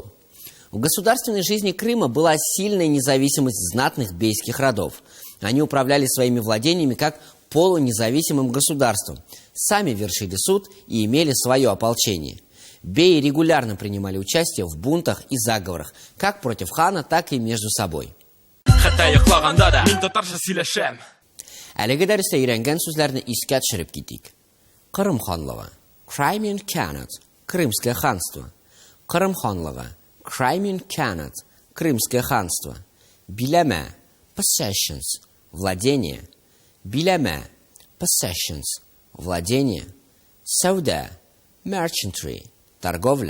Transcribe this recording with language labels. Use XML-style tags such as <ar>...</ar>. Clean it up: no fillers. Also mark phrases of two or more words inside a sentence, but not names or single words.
<ru>В государственной жизни Крыма была сильная независимость знатных бейских родов. Они управляли своими владениями как полунезависимым государством, сами вершили суд и имели свое ополчение. Беи регулярно принимали участие в бунтах и заговорах, как против хана, так и между собой.</ru> <tt>Әлеге дәрестә өйрәнгән сүзләрне искә төшереп китик. Кырым ханлыгы.</tt> <en>Crimean Khanate.</en> <ru>Крымское ханство.</ru> <tt>Кырым ханлыгы.</tt> <en>Crimean Khanate.</en> <ru>Крымское ханство. Билеме. Possessions. Владение. Билеме. Possessions. Владение. Сауда. Merchantry. Торговля.</ru>